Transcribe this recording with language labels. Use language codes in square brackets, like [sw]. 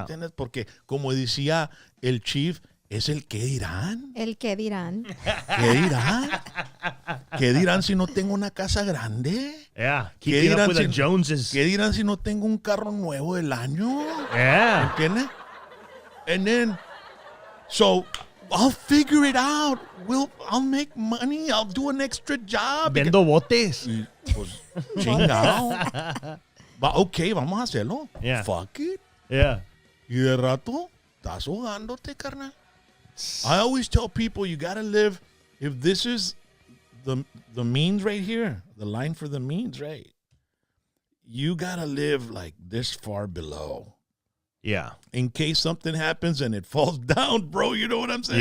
[es] ¿Entiendes? Porque como decía el chief, es el qué dirán. El qué dirán. ¿Qué dirán? ¿Qué dirán si no tengo una casa grande? [en] Yeah. [es] ¿Qué [en] Keeping [es] dirán [en] up with the Joneses. [es] ¿Qué dirán si no tengo un carro nuevo del año? [en] Yeah. [es] ¿Entiendes? [en] And then, so I'll figure it out. I'll make money. I'll do an extra job. [es] Vendo botes. Y, pues, chingado. Okay, vamos a hacerlo. [en] Yeah. Fuck it. Yeah. [es] Y de rato, estás ahogándote, carnal. [en] I always tell people you got to live, if this is the means right here, the line for the means, right? You got to live like this far below. Yeah. In case something happens and it falls down, bro, you know what I'm saying?